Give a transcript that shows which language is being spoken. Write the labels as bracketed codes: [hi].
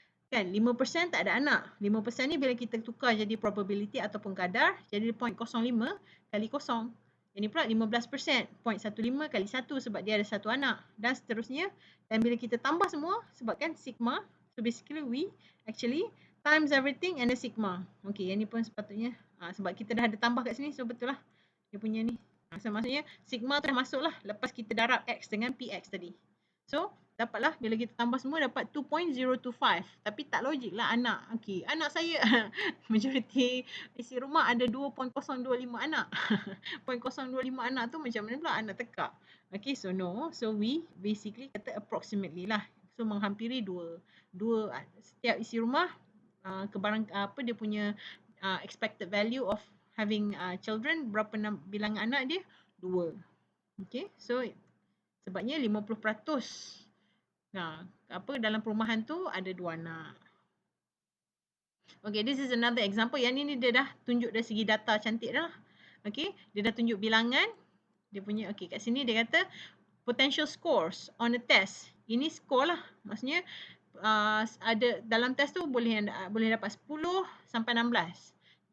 [ms] Kan, 5% tak ada anak. 5% ni bila kita tukar jadi probability ataupun kadar, jadi 0.05 kali kosong. Ini pula 15%. 0.15 kali 1 sebab dia ada 1 anak. Dan seterusnya. Dan bila kita tambah semua, sebab kan sigma. [en] So basically we actually times everything and the sigma. [ms] Okay, yang ni pun sepatutnya. Sebab kita dah ada tambah kat sini, so betul lah. Dia punya ni. So maksudnya sigma tu dah masuk lah lepas kita darab x dengan px tadi. So dapatlah bila kita tambah semua dapat 2.025. Tapi tak logik lah anak. Okay, anak saya majoriti isi rumah ada 2.025 anak. 0.025 anak tu macam mana pula anak tekak. Okay, so no. [en] So we basically [ms] kata [en] approximately lah. [ms] So menghampiri 2. Setiap isi rumah kebarang dia punya [en] expected value of having children, [ms] berapa bilangan anak dia? 2. Okay, so sebabnya 50%. Nah, dalam perumahan tu ada 2 anak. [en] Okay, this is another example. [ms] Yang ni dia dah tunjuk dari segi data cantik dah lah. Okay, dia dah tunjuk bilangan. Dia punya, okay, kat sini dia kata [en] potential scores on a test. [ms] Ini score lah. Maksudnya ada dalam test tu boleh dapat 10 sampai 16.